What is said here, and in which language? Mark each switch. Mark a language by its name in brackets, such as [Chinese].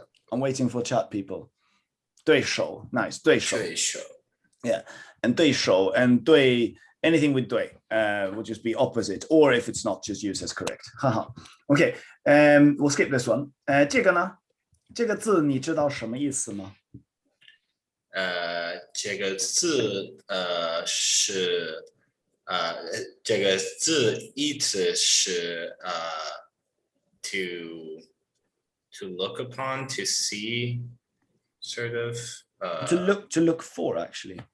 [English] I'm waiting for chat people. 对手 nice. 对手 Yeah, and 对手 and 对 anything with 对 would just be opposite, or if it's not, just use as correct. Haha. Okay, we'll skip this one. [Chinese] 这个呢？这个字你知道什么意思吗？这个字是这个字意思是 [English] to look upon, to see, sort of. To look for, actually.